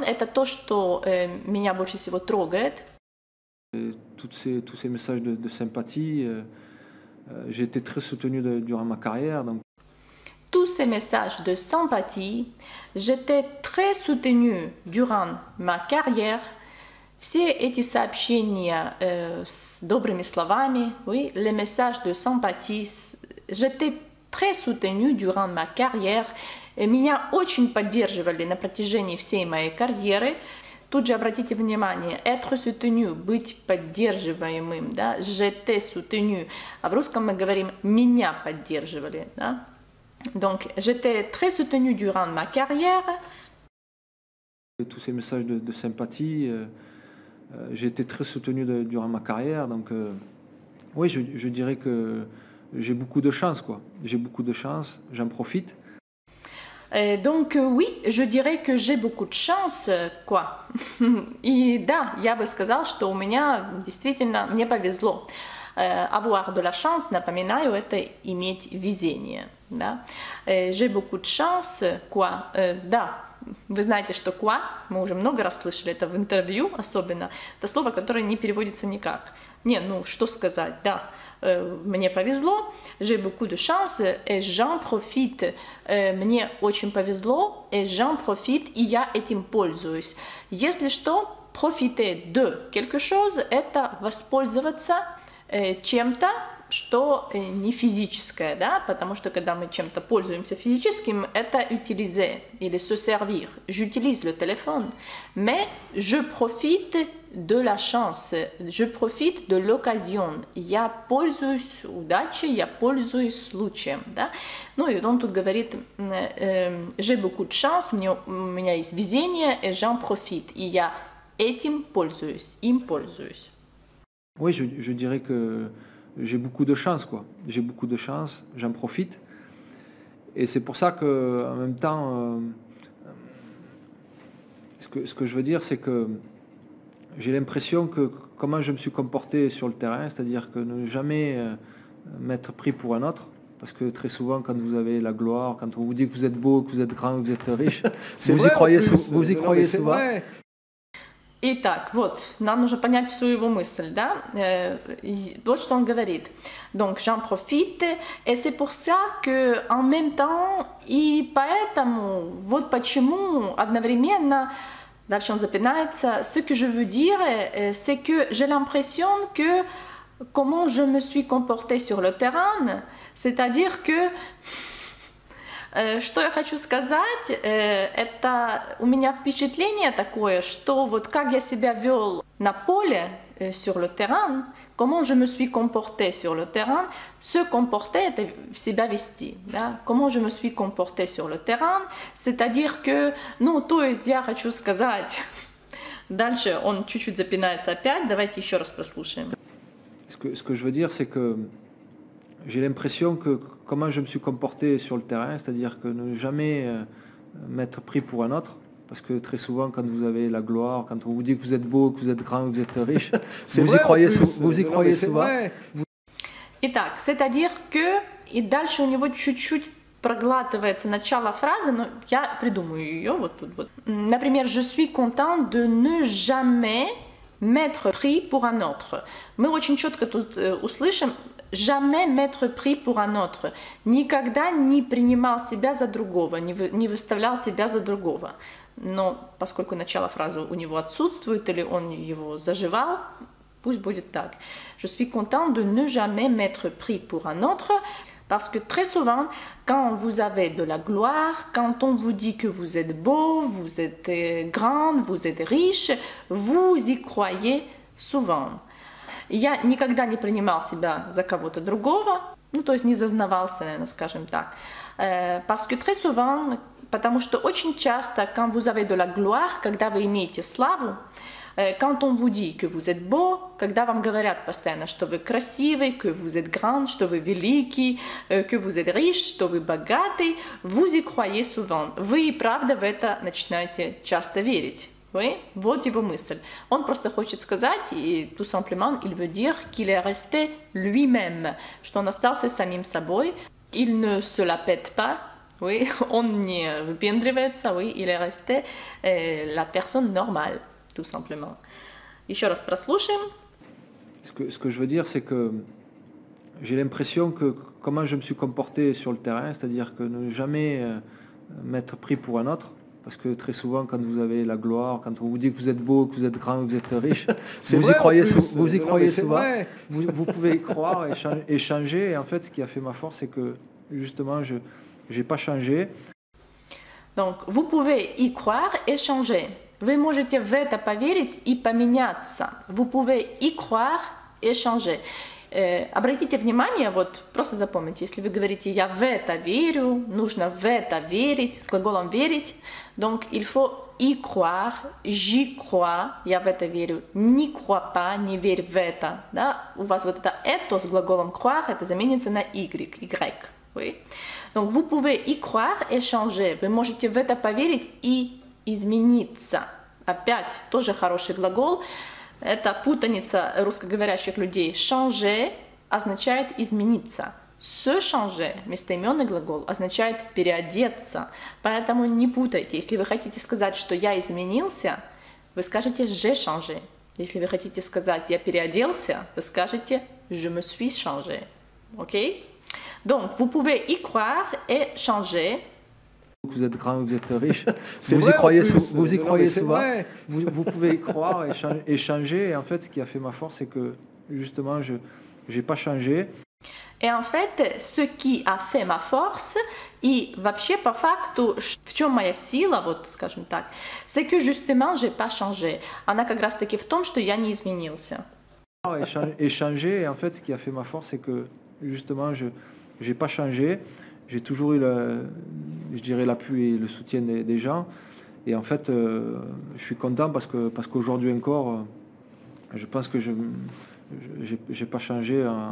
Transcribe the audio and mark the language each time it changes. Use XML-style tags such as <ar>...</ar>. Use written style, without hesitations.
<ru>Это то, что меня больше всего трогает.</ru> <fr>Tous ces messages de sympathie, j'ai été très soutenu durant ma carrière. Donc. Tous ces messages de sympathie, j'étais très soutenue durant ma carrière.</fr> <ru>Все эти сообщения с добрыми словами,</ru> <fr>oui, les messages de sympathie, j'étais très soutenue durant ma carrière.</fr> <ru>И меня очень поддерживали на протяжении всей моей карьеры. Тут же обратите внимание,</ru> <fr>être soutenu,</fr> <ru>быть поддерживаемым, да,</ru> <fr>j'étais soutenu.</fr> <ru>А в русском мы говорим меня поддерживали, да.</ru> <fr>Donc, j'étais très soutenue durant ma carrière. Tous ces messages de sympathie, j'ai été très soutenu durant ma carrière. Donc, oui, je dirais que j'ai beaucoup de chance, quoi. J'ai beaucoup de chance, j'en profite. Donc, oui, je dirais que j'ai beaucoup de chance, quoi.</fr> <ru>И да, я бы сказал, что у меня действительно, мне повезло.</ru> <fr>Avoir de la chance,</fr> <ru>напоминаю, это иметь везение. Да?</ru> <fr>J'ai beaucoup de chance, quoi.</fr> <ru>Да, вы знаете, что quoi, мы уже много раз слышали это в интервью, особенно. Это слово, которое не переводится никак. Не, ну, что сказать, да. Мне повезло,</ru> <fr>j'ai beaucoup de chance, et j'en profite.</fr> <ru>Мне очень повезло,</ru> <fr>et j'en profite,</fr> <ru>и я этим пользуюсь. Если что,</ru> <fr>profiter de quelque chose,</fr> <ru>это воспользоваться чем-то, что не физическое, да, потому что когда мы чем-то пользуемся физическим, это utiliser или se servir.</ru> <fr>J'utilise le téléphone, mais je profite de la chance, je profite de l'occasion.</fr> <ru>Я пользуюсь удачей, я пользуюсь случаем, да. Ну и он тут говорит,</ru> <fr>j'ai beaucoup de chance,</fr> <ru>у меня есть везение,</ru> <fr>et j'en profite,</fr> <ru>и я этим пользуюсь, им пользуюсь.</ru> <fr>Oui, je dirais que j'ai beaucoup de chance, quoi. J'ai beaucoup de chance, j'en profite. Et c'est pour ça que, en même temps, ce que je veux dire, c'est que j'ai l'impression que comment je me suis comporté sur le terrain, c'est-à-dire que ne jamais m'être pris pour un autre. Parce que très souvent, quand vous avez la gloire, quand on vous dit que vous êtes beau, que vous êtes grand, que vous êtes riche, vous y croyez souvent. Vrai.</fr> <ru>Итак, вот, нам нужно понять всю его мысль, да, вот что он говорит.</ru> <fr>Donc, j'en profite, et c'est pour ça que, en même temps,</fr> <ru>и поэтому, вот почему одновременно, дальше он запинается,</ru> <fr>ce que je veux dire, c'est que j'ai l'impression que, comment je me suis comportée sur le terrain, c'est-à-dire que,</fr> <ru>что я хочу сказать, это у меня впечатление такое, что вот как я себя вел на поле,</ru> <fr>sur le terrain, comment je me suis comporté sur le terrain,</fr> <ru>se comporter, это себя вести, да?</ru> <fr>Comment je me suis comporté sur le terrain, c'est-à-dire que,</fr> <ru>ну, то есть я хочу сказать, дальше он чуть-чуть запинается опять, давайте еще раз прослушаем.</ru> <fr>Ce que je veux dire, c'est que j'ai l'impression que comment je me suis comporté sur le terrain, c'est-à-dire que ne jamais m'être pris pour un autre, parce que très souvent, quand vous avez la gloire, quand on vous dit que vous êtes beau, que vous êtes grand, que vous êtes riche, vous y croyez souvent.</fr> <ru>Итак,</ru> <fr>c'est-à-dire que,</fr> <ru>и дальше у него чуть-чуть проглатывается начало фразы, но я придумаю ее вот тут вот. Например,</ru> <fr>je suis content de ne jamais m'être pris pour un autre.</fr> <ru>Мы очень четко тут услышим</ru> <fr>jamais m'être pris pour un autre.</fr> <ru>Никогда не принимал себя за другого, не выставлял себя за другого. Но поскольку начало фразы у него отсутствует или он его заживал, пусть будет так.</ru> <fr>Je suis content de ne jamais m'être pris pour un autre. Parce que très souvent, quand vous avez de la gloire, quand on vous dit que vous êtes beau, vous êtes grand, vous êtes riche, vous y croyez souvent.</fr> <ru>Я никогда не принимал себя за кого-то другого, ну то есть не зазнавался, наверное, скажем так.</ru> <fr>Parce que très souvent,</fr> <ru>потому что очень часто,</ru> <fr>quand vous avez de la gloire,</fr> <ru>когда вы имеете славу,</ru> <fr>Quand on vous dit que vous êtes beau,</fr> <ru>когда вам говорят постоянно, что вы красивый,</ru> <fr>que vous êtes grand,</fr> <ru>что вы великий,</ru> <fr>que vous êtes riche,</fr> <ru>что вы богатый,</ru> <fr>vous y croyez souvent.</fr> <ru>Вы и правда в это начинаете часто верить.</ru> <fr>Oui?</fr> <ru>Вот его мысль. Он просто хочет сказать, и</ru> <fr>tout simplement, il veut dire qu'il est resté lui-même,</fr> <ru>что он остался самим собой,</ru> <fr>il ne se la pète pas, oui?</fr> <ru>Он не выпендривается,</ru> <fr>oui? Il est resté la personne normale, tout simplement.</fr> <ru>Еще раз прослушаем.</ru> <fr>Ce que je veux dire, c'est que j'ai l'impression que comment je me suis comporté sur le terrain, c'est-à-dire que ne jamais m'être pris pour un autre. Parce que très souvent, quand vous avez la gloire, quand on vous dit que vous êtes beau, que vous êtes grand, que vous êtes riche, vous y croyez souvent. Vous pouvez y croire et changer. Et en fait, ce qui a fait ma force, c'est que justement, je n'ai pas changé. Donc, vous pouvez y croire et changer.</fr> <ru>Вы можете в это поверить и поменяться.</ru> <fr>Vous pouvez y croire et changer.</fr> <ru>Обратите внимание, вот просто запомните, если вы говорите «я в это верю», нужно в это верить, с глаголом «верить»,</ru> <fr>donc il faut y croire, j'y crois,</fr> <ru>я в это верю, не</ru> <fr>crois pas,</fr> <ru>не верь в это, да? У вас вот это «это» с глаголом «croire», это заменится на «y»,</ru> <fr>oui? Donc vous pouvez y croire et changer,</fr> <ru>вы можете в это поверить и измениться. Опять тоже хороший глагол. Это путаница русскоговорящих людей. Changer означает измениться. Se changer, местоименный глагол, означает переодеться. Поэтому не путайте. Если вы хотите сказать, что я изменился, вы скажете</ru> <fr>j'ai changé.</fr> <ru>Если вы хотите сказать я переоделся, вы скажете</ru> <fr>je me suis changé.</fr> <ru>Ok?</ru> <fr>Donc, vous pouvez y croire et changer. Vous êtes grand, vous êtes riche, vous y croyez souvent, vous pouvez y croire et changer. Et en fait, ce qui a fait ma force, c'est que justement, je n'ai pas changé. Et en fait, ce qui a fait ma force,</fr> <ru>и вообще по факту, в чем моя сила, вот скажем так,</ru> <fr>c'est que justement, j'ai pas changé.</fr> <ru>Она как раз таки в том, что я не изменился.</ru> <fr>Et changer. Et en fait, ce qui a fait ma force, c'est que justement, je n'ai pas changé. J'ai toujours eu, je dirais, l'appui et le soutien des gens. Et en fait, je suis content parce qu'aujourd'hui encore, je pense que je n'ai pas changé.</fr>